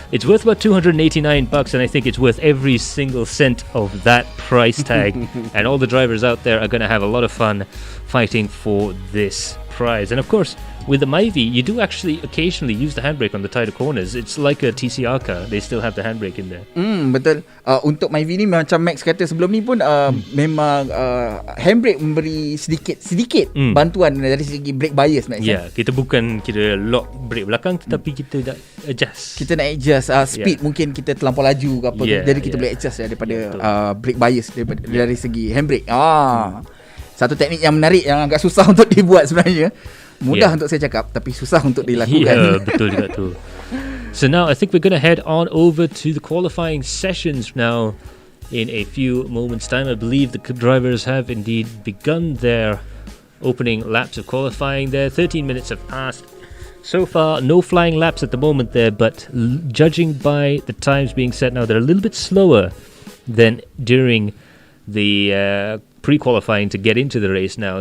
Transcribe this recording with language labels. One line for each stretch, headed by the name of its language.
English: It's worth about $289, and I think it's worth every single cent of that price tag. And all the drivers out there are going to have a lot of fun fighting for this prize. And of course, with the Myvi, you do actually occasionally use the handbrake on the tighter corners. It's like a TCR car. They still have the handbrake in there.
Malay: Betul. Untuk Myvi ni macam Max kata sebelum ni pun memang handbrake memberi sedikit bantuan dari segi brake bias Max. Kita bukan kira lock brake belakang, tetapi kita nak adjust. Kita nak adjust speed. Mungkin kita terlampau laju ke apa. Jadi kita boleh adjust daripada brake bias dari segi handbrake. Satu teknik yang menarik yang agak susah untuk dibuat sebenarnya. Mudah untuk saya cakap tapi susah untuk dilakukan. Betul juga tu.
English: So now I think we're going to head on over to the qualifying sessions now in a few moments time. I believe the drivers have indeed begun their opening laps of qualifying there. 13 minutes have passed. So far, no flying laps at the moment there, but judging by the times being set now, they're a little bit slower than during the pre-qualifying to get into the race now.